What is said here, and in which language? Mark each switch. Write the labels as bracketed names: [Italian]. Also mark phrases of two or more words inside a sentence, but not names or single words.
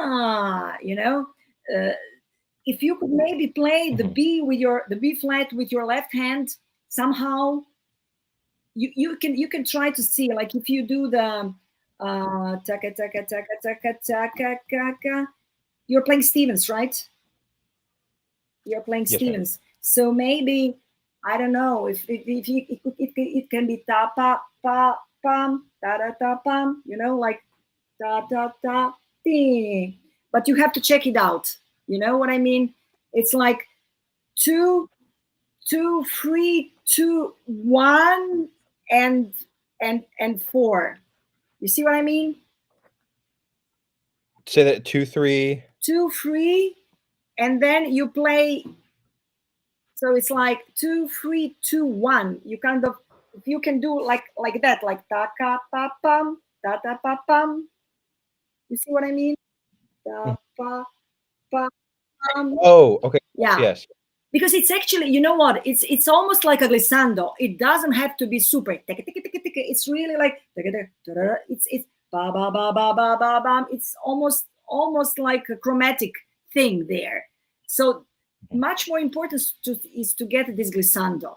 [English] if you could maybe play the B flat with your left hand somehow, you can try to see, like if you do the taka taka taka taka taka taka. You're playing Stevens, right? You're playing Yes, ma'am. Stevens. So maybe, I don't know, if it can be ta pa pa pam ta da ta pam, like ta ta ta ding. But you have to check it out. You know what I mean? It's like 2, 2, 3, 2, 1, and 4. You see what I mean? Say that 2-3. 2, 3, and then you play. So it's like 2, 3, 2, 1. You kind of, if you can do like that, like ta ka pa pam da da pa pam. You see what I mean? Da pa pa pam. Oh, okay. Yeah. Yes. Because it's actually, you know what? It's almost like a glissando. It doesn't have to be super. It's really like it's ba ba ba ba ba ba ba. It's almost like a chromatic thing there. So much more important is to get this glissando.